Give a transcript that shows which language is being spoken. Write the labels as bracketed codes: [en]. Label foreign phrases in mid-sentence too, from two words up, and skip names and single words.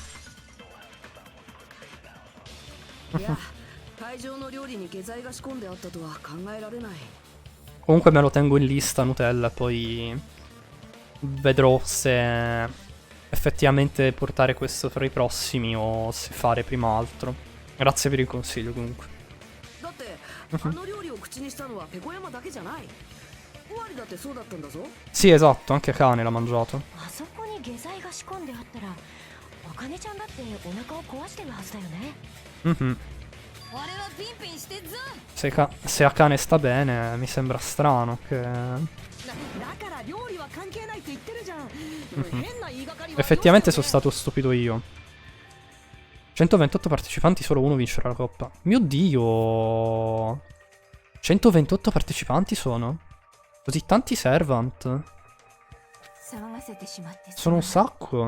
[it] Comunque me lo tengo in lista, Nutella, poi vedrò se effettivamente portare questo tra i prossimi o se fare prima altro. Grazie per il consiglio, comunque. Sì, esatto, anche Kane l'ha mangiato. [ja] 下剤が仕込んであったらあかねちゃんだってお腹を壊してるはずだよね。 Mhm. 俺はピンピンしてっぞ。 [it] Se Akane sta bene, mi sembra strano che... [ja] だから料理は関係ないって言ってるじゃん。変な言いがかりは。 [it] Effettivamente sono stato stupido io. 128 partecipanti, solo uno vincerà la coppa. Mio Dio! 128 partecipanti sono? Così tanti servant? Sono un sacco.